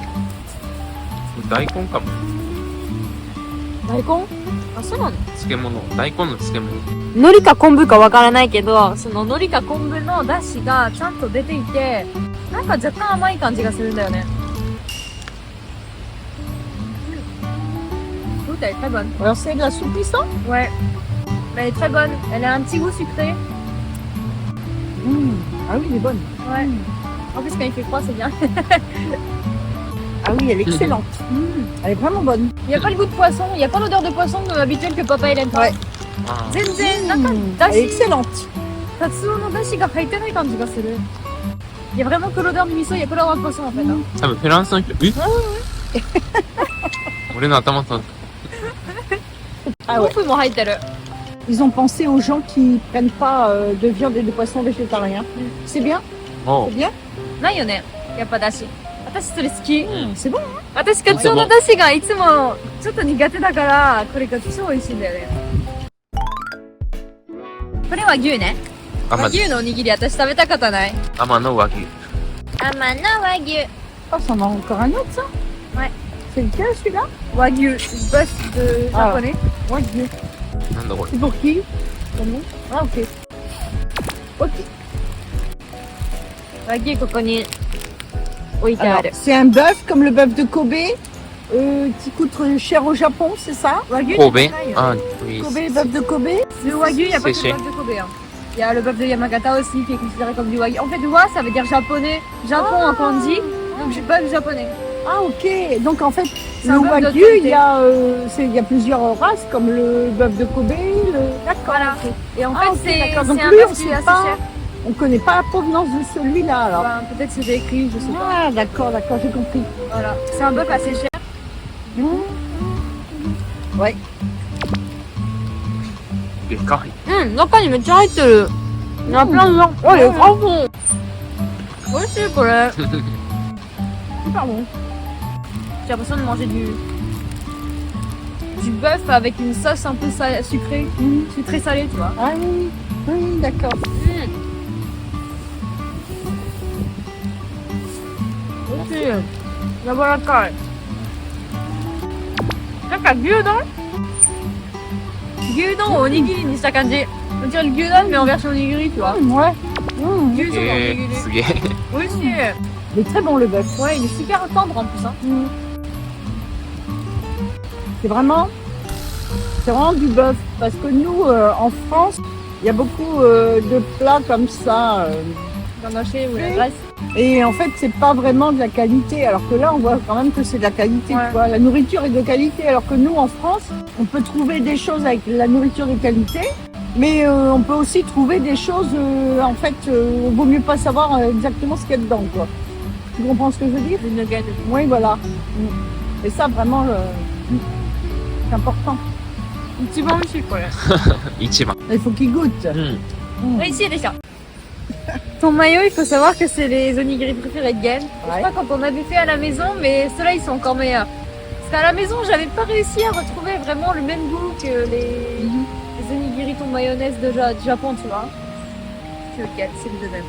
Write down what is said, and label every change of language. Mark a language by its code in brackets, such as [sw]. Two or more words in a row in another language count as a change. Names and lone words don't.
[ja] 大根かも。大根？あ、そうなの？漬物。大根の漬物。海苔か昆布かわからないけど、その海苔か昆布の出汁がちゃんと出ていて、なんか若干甘い感じがするんだよね。 [fr] Écoute, elle est très bonne. Alors c'est de la soupe pisson? Ouais. Mais elle est très bonne. Elle a un petit goût sucré. Ah oui, elle est bonne. Ouais. En plus, quand il fait froid, c'est bien. Ah oui, elle est excellente. Elle est vraiment bonne. Il n'y a pas le goût de poisson, il n'y a pas l'odeur de poisson habituelle que papa il aime pas. Ouais. あ [ja] 全然、なんか、 [fr] Elle est [ja] だし、 [fr] excellente. [ja] カツオのだしが入ってない感じがする。 [fr] Il y a vraiment que l'odeur du miso, il n'y a que l'odeur de poisson en fait. Hein. [ja] 多分フランスの人、俺の頭と、 [fr] Ah ouais. [ja] 豆腐も入ってる。 [fr] Ils ont pensé aux gens qui prennent pas de viande et de poisson végétarien. C'est bien? お C'est bien? [ja] ないよね、やっぱだし。私それ好き。 [fr] C'est bon? [ja] 私カツオのだしがいつもちょっと苦手だから、これが超美味しいんだよね。これは牛ね。和天牛のおにぎり私食べたことない。天の和牛。天の和牛。 [fr] Oh, ça en a encore un autre ça? Ouais. C'est lequel celui-là? 和牛、bœuf de Ah. japonais. Ouais, Dieu. [ja] なんだこれ。 [fr] C'est pour qui? Pour nous? Ah ok. Ok. [ja] 和牛ここに置いてあ [fr] Alors, [ja] る。 [fr] c'est un bœuf comme le bœuf de Kobe qui coûte cher au Japon, c'est ça? [ja] 和牛神戸じゃないよあ、 [fr] Kobe, bœuf de Kobe? Le wagyu, il n'y a pas que Séché. le bœuf de Kobe. Hein. Il y a le bœuf de Yamagata aussi qui est considéré comme du wagyu. En fait, wa ça veut dire japonais, Japon en kanji, donc je bœuf japonais. Ah ok. Donc en fait, C'est le un bœuf wagyu, d'autorité. il y a plusieurs races comme le bœuf de Kobe. D'accord. Voilà. Et en Ah, fait, ok, c'est d'accord. un Donc lui, on bœuf qui sait est assez pas. cher. On connaît pas la provenance de celui-là alors. Enfin, peut-être c'est écrit, je sais pas. Ah d'accord, d'accord, j'ai compris. Voilà. C'est un bœuf assez cher. Ouais. [ja] でかい。中にめっちゃ入ってる。 [fr] Il y en a plein dedans. Oh, il est trop bon. [ja] 美味しいこれ。 [fr] Super bon. J'ai l'impression de manger du bœuf avec une sauce un peu sucrée, sucrée salée, tu vois. Ah oui, oui, d'accord. [ja] しい。柔らかい。なんか牛丼をおにぎりにした感じ。 [fr] On dirait le gyudon mais en version onigiri, tu vois. Ouais. Gyudon en onigiri. [ja] すげえ。美味しい。 [fr] Il est très bon le bœuf. Ouais, il est super tendre en plus. Hein. C'est vraiment du bœuf. Parce que nous, en France, il y a beaucoup de plats comme ça. Ganaché ou la Oui. graisse. Et en fait, c'est pas vraiment de la qualité. Alors que là, on voit quand même que c'est de la qualité. Ouais. Tu vois. La nourriture est de qualité. Alors que nous, en France, on peut trouver des choses avec la nourriture de qualité. Mais on peut aussi trouver des choses, en fait, vaut mieux pas savoir exactement ce qu'il y a dedans, quoi. Tu comprends ce que je veux dire? Des nuggets. Oui, voilà. Et ça, vraiment, c'est important. [ja] 一番美味しいこれ。一番。 [fr] Il faut qu'il goûte. [ja] うん。美味しいでしょ。 [fr] Ton maillot, il faut savoir que c'est les onigiri préférés de Gen. Je sais pas quand on avait fait à la maison, mais ceux-là, ils sont encore meilleurs. Parce qu'à la maison, j'avais pas réussi à retrouver vraiment le même goût que les onigiri ton mayonnaise du Japon, tu vois. C'est lequel? C'est le deuxième.